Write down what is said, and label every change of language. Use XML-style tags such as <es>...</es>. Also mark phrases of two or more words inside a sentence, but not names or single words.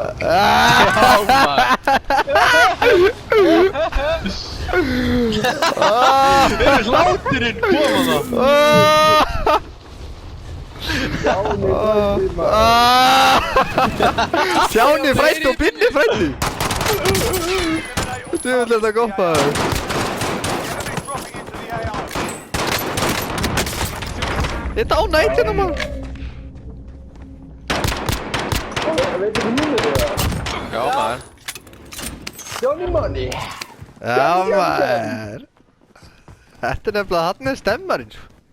<is>Já, maður. Er hláturinn koma þá? Stjáni frændi maður. Stjáni frændi og Binni frændi. Þú vil þetta gott maður.</is> <en>Enemy dropping into the AR.</en> <is>Þetta á nættina maður. Veit ekki númið eða? Já, maður. Stjáni manni. Já maður. Þetta er nefnilega hann er stemmarinn sko.</is>